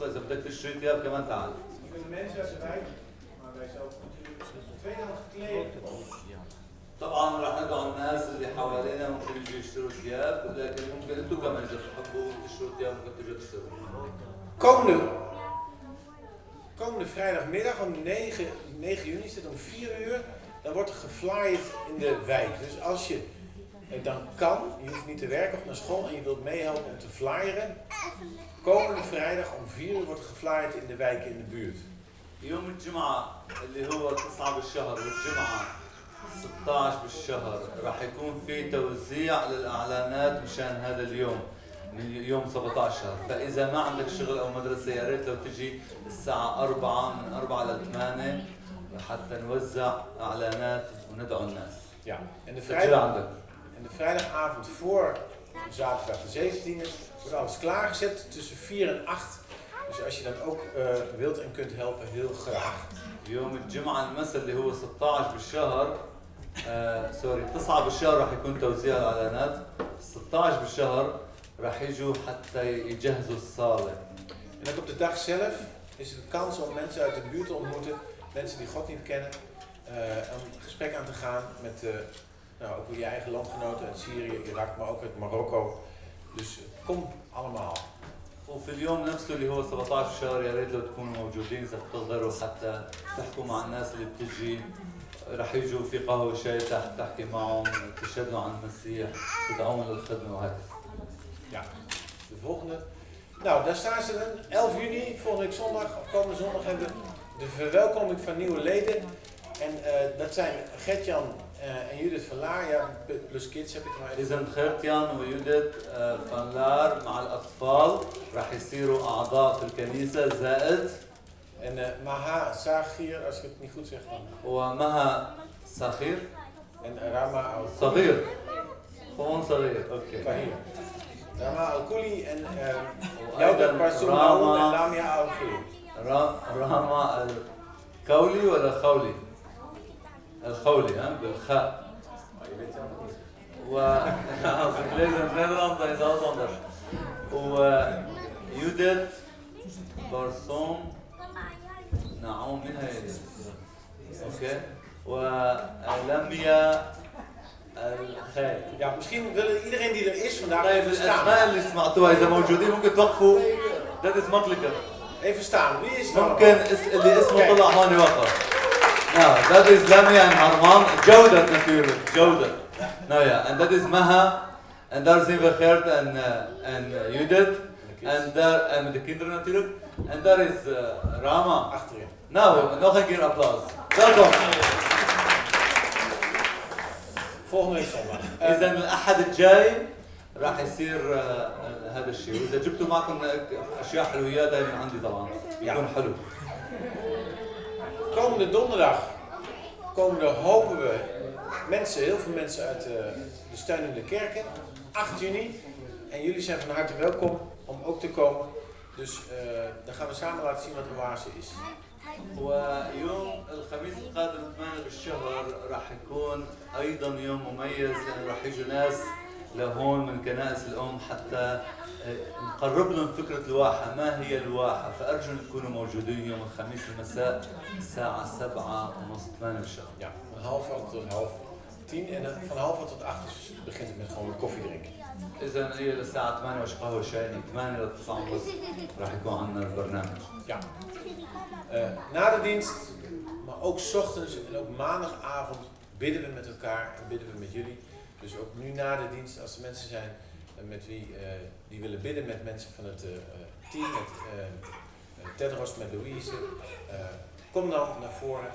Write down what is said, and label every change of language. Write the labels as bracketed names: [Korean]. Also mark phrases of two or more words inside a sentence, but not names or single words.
[Arabic] إذا بدك تشتري ثياب كمان تعال. طبعا راح ندعو الناس اللي حوالينا ممكن يجوا يشتروا ثياب، لكن ممكن انتم كمان اذا بتحبوا تشتروا ثياب ممكن تجوا تشتروا. [Dutch] Komende vrijdagmiddag om 9 juni is het om 4 uur. Dan wordt er geflyerd in de wijk. Dus als je dan kan, je hoeft niet te werken of naar school en je wilt meehelpen om te flyeren. Komende vrijdag om 4 uur wordt er geflyerd in de wijken in de buurt. [Arabic] يوم الجمعة اللي هو 9 بالشهر والجمعة 16 بالشهر راح يكون في توزيع للإعلانات مشان هذا اليوم من يوم 17. فإذا ما عندك شغل أو مدرسة يا ريت لو تجي الساعة 4 من 4 ل 8 حتى نوزع إعلانات وندعو الناس. [Dutch] Ja, en de vrijdagavond voor zaterdag de 17e wordt alles klaargezet tussen 4 en 8. Dus als je dan ook wilt en kunt helpen, heel graag. [Arabic] يوم الجمعة المساء اللي هو 16 بالشهر سوري 9 بالشهر راح يكون توزيع الإعلانات. 16 بالشهر راح يجوا حتى يجهزوا الصالة. [Dutch] En ook op de dag zelf is het een kans om mensen uit de buurt te ontmoeten, mensen die God niet kennen, een gesprek aan te gaan met ook je eigen landgenoten uit Syrië, Irak, maar ook uit Marokko. Dus kom allemaal. [Arabic] وفي اليوم نفسه اللي هو 17 شهر يا ريت لو تكونوا موجودين اذا بتقدروا حتى تحكوا مع الناس اللي بتجي. رح يجوا في قهوه شاي تحت تحكي معهم تشهدوا عن المسيح تدعوهم للخدمه وهكذا. [Dutch] Ja, de volgende. Nou, daar staan ze dan. 11 juni, volgende week zondag, komende zondag hebben we de verwelkoming van nieuwe leden. En dat zijn Gert-Jan en Judith van Laar, ja, plus kids heb ik maar even. [Arabic] إذا خيرتيان ويوديت فان لار مع الأطفال راح يصيروا أعضاء في الكنيسة زائد. [Dutch] En Maha Sagir, als ik het niet goed zeg dan. [Arabic] ومها صغير. [Dutch] En Rama [Arabic] صغير. gewoon صغير. اوكي. Fahir. [Dutch] Rama Al-Kuli en Yaudat Barsum en Lamia Al-Kuli. [Arabic] Rama Al-Kauli ولا خولي؟ الخولي ها بالخاء. لازم نضرب زي زوندر. ويوديت بارسوم نعوم منها اوكي. ولميا الخيل. [Dutch] Ja, misschien willen iedereen die er is vandaag [Arabic] طيب [Dutch] even staan. [Arabic] الاسماء اللي سمعتوها اذا موجودين ممكن توقفوا. ده اسمك لك. [Dutch] Even staan. Wie is [Arabic] ممكن اللي اسمه طلع هون وقف. [English] No, that is Lamia and Harman. [Dutch] Jawdat natuurlijk. Jawdat. Nou ja, en dat is Maha. En daar zien we Gert en Judith. En met de kinderen natuurlijk. [English] And that is Rama. [Dutch] Achterin. Nou, nog een keer applaus. Welkom. Volgende week zondag. [Arabic] إذا الأحد الجاي راح يصير هذا الشيء، وإذا جبتوا معكم أشياء حلويات هاي من عندي طبعا يكون حلو. [Dutch] Komende donderdag hopen we mensen, heel veel mensen uit de steunende kerken, 8 juni. En jullie zijn van harte welkom om ook te komen. Dus dan gaan we samen laten zien wat de oase is. [Arabic] ويوم الخميس القادم 8 بالشهر راح يكون ايضا يوم مميز، لانه راح يجوا ناس لهون من كنائس الام حتى نقرب لهم فكره الواحه، ما هي الواحه، فارجو ان تكونوا موجودين يوم الخميس المساء الساعه 7:30 8 بالشهر. [Dutch] Ja, van 9:30 tot 9:30 en van 9:30 tot 8 begint het met gewoon koffie drinken. [Arabic] اذا هي للساعه 8 وش قهوه شاي، من 8 ل 9:30 راح يكون عندنا البرنامج. [Dutch] Ja. Na de dienst, maar ook 's ochtends en ook maandagavond bidden we met elkaar en bidden we met jullie. Dus ook nu na de dienst, als er mensen zijn met wie die willen bidden met mensen van het team, met Tedros, met Louise, kom dan naar voren.